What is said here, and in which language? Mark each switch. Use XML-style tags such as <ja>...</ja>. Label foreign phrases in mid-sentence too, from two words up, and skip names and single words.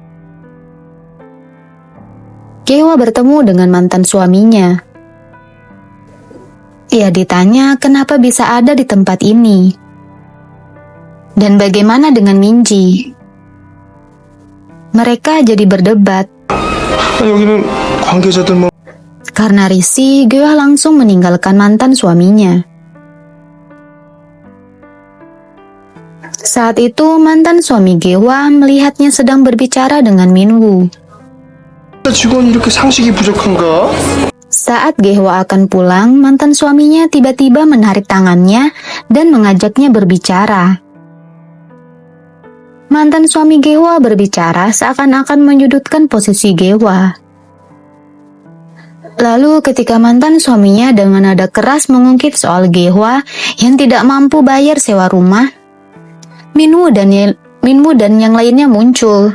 <id>Gehwa bertemu dengan mantan suaminya. Ia ditanya kenapa bisa ada di tempat ini. Dan bagaimana dengan Minji? Mereka jadi berdebat.</id> <ko>여기는 관계자들 뭐</ko> <id>Karena risih, Gehwa langsung meninggalkan mantan suaminya. Saat itu, mantan suami Gehwa melihatnya sedang berbicara dengan Minwoo.</id> <ko>직원이 이렇게 상식이 부족한가?</ko> <id>Saat Gehwa akan pulang, mantan suaminya tiba-tiba menarik tangannya dan mengajaknya berbicara. Mantan suami Gehwa berbicara seakan-akan menyudutkan posisi Gehwa. Lalu ketika mantan suaminya dengan nada keras mengungkit soal Gehwa yang tidak mampu bayar sewa rumah, Minwoo dan yang lainnya muncul.</id>